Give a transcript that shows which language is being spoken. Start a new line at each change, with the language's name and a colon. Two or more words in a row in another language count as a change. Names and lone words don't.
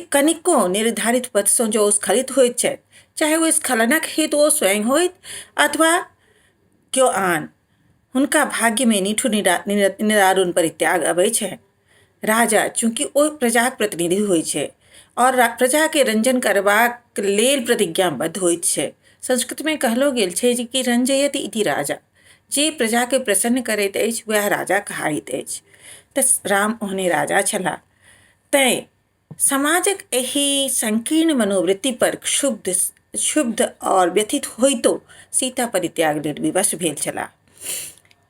Maithili: कनिको निर्धारित पथ सँ जो ओ स्खलित होइत छथि, चाहे वो स्खलनक हेतु ओ स्वयं होइत अथवा क्यों आन, हुनका भाग्य में निठुर निदारुण परित्याग अबै छै। राजा चूंकि ओ प्रजाक प्रतिनिधि होइ छै और प्रजा के रंजन करबाक लेल प्रतिज्ञाबद्ध होइत छै। संस्कृत में कहलो गेल छै जे कि
Sanskrit: रंजयति इति राजा,
Maithili: जे प्रजा के प्रसन्न करैत अछि वएह राजा कहाइत अछि। तऽ राम ओहने राजा छलाह। तैं समाजक एहि संकीर्ण मनोवृत्ति पर क्षुब्ध और व्यथित होइतो सीता परित्याग लेल विवश भेल छलाह।